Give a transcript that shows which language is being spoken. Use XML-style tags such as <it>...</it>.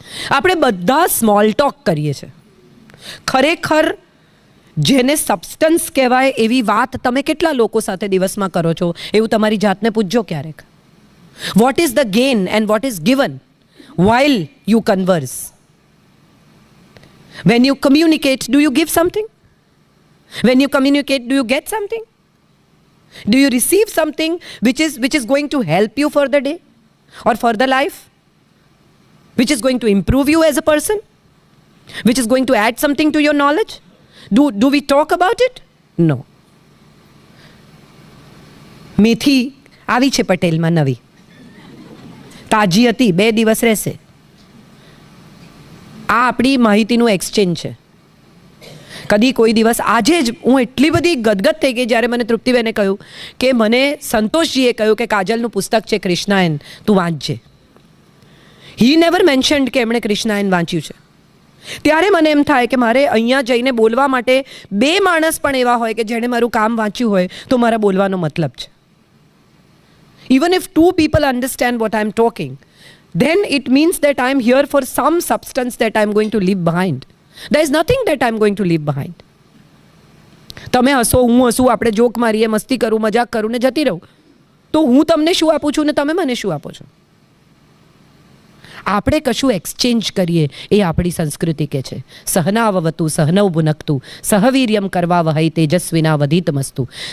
<gu>આપણે બધા small talk કરીએ છીએ. ખરેખર જેને સબસ્ટન્સ કહેવાય એવી વાત તમે કેટલા લોકો સાથે દિવસમાં કરો છો એવું તમારી જાતને પૂછજો ક્યારેક.</gu> <en>What is the gain and what is given while you converse? When you communicate, do you give something? When you communicate, do you get something? Do you receive something which is going to help you for the day or for the life? Which is going to improve you as a person? Which is going to add something to your knowledge? Do we talk about it? No.</en> <gu>મેથી આવી છે પટેલમાં નવી, તાજી હતી, 2 દિવસ રહેશે. આ આપણી માહિતીનું એક્સચેન્જ છે. કદી કોઈ દિવસ, આજે જ હું એટલી બધી ગદગદ થઈ ગઈ જ્યારે મને તૃપ્તિબેને કહ્યું કે મને સંતોષજીએ કહ્યું કે કાજલનું પુસ્તક છે કૃષ્ણાયન, તું વાંચજે.</gu> <en>he never mentioned</en> <gu>કે એમણે કૃષ્ણાયન વાંચ્યું છે. ત્યારે મને એમ થાય કે મારે અહીંયા જઈને બોલવા માટે 2 માણસ પણ એવા હોય કે જેણે મારું કામ વાંચ્યું હોય તો મારા બોલવાનો મતલબ છે.</gu> <en>Even if 2 people understand what I'm talking, then it means that I'm here for some substance that I'm going to leave behind. There is nothing that I'm going to leave behind.</en> <gu>તમે હસો, હું હસું, આપણે joke મારીએ, મસ્તી કરું, મજાક કરું ને જતી રહું, તો હું તમને શું આપું છું ને તમે મને શું આપો છો? આપણે કશું એક્સચેન્જ કરીએ એ આપણી સંસ્કૃતિ કે છે.</gu> <sa>સહનાવવતુ સહનૌ ભુનક્તુ સહવીર્યમ કરવા વહૈ તેજસ્વિના વધિતમસ્તુ.</sa>